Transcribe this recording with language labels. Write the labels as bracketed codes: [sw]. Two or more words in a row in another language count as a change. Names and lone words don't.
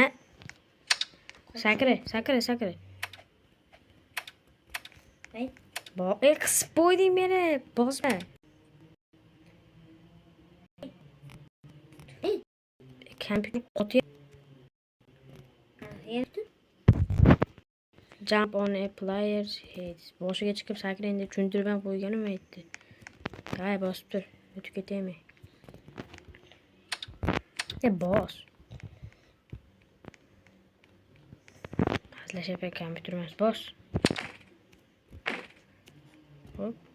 [uz] Sakra. Ay. Qisib qo'yding meni. Bosma. Kompyuter o'tyapti. Yerdi. [en] Jump on a player's head. [uz] Boshiga chiqib sakrang deb tushuntirib ham qo'yganim aytdi. Davay, bosib tur. O'tib ketaymi? Bos. Hazillashyapti, kompyuter emas, bos. Hop.